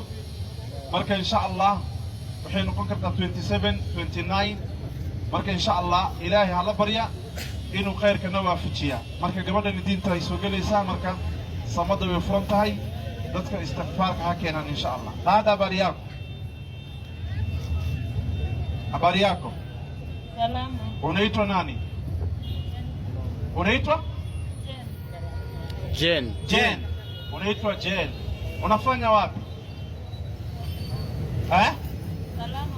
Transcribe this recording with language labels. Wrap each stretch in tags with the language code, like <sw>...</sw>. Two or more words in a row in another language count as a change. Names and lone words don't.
<so>marka</so> <ar>إن شاء الله</ar> <so>waxay noqon kartaa 27 29. marka</so> <ar>إن شاء الله</ar> <so>ilaahay hala barya inuu khayrka na waafajiya. marka gabadhan diinta ay soo gelaysaa, marka samada way furan tahay. dadka istighfaarka ha keenan</so> <ar>إن شاء الله.</ar> <sw>Dada habari yako? Salama. Unaitwa nani? Unaitwa Jen. Jen. Unaitwa Jen. Unafanya wapi? Salama.</sw>